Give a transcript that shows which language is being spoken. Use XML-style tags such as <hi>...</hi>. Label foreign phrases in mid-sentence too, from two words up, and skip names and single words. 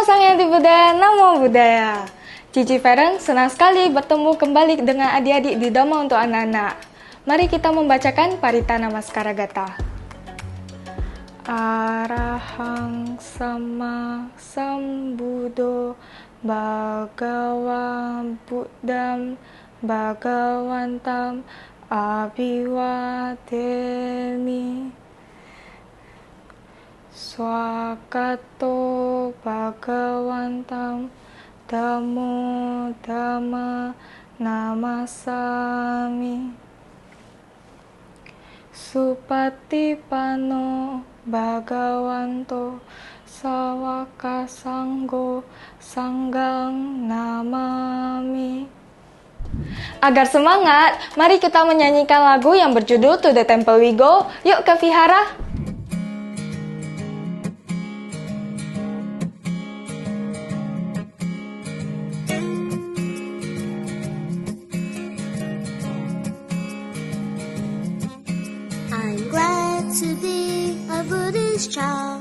<pi>Adi Budaya, Namo Budaya.</pi> <id>Cici Feren senang sekali bertemu kembali dengan adik-adik di Dhamma untuk anak-anak. Mari kita membacakan Parita Namaskara Gatha.</id> <pi>Arahang sama sambuddho bhagavan buddham bhagavantam abhiwademi. Swakato bhagavantam Dhammo dhamma namasami. Supatipano bhagavanto sawaka sanggo sanggang namami.</pi> <id>Agar semangat, mari kita menyanyikan lagu yang berjudul To the Temple We Go. Yuk ke vihara.</id> <en>I'm glad to be a Buddhist child.</en>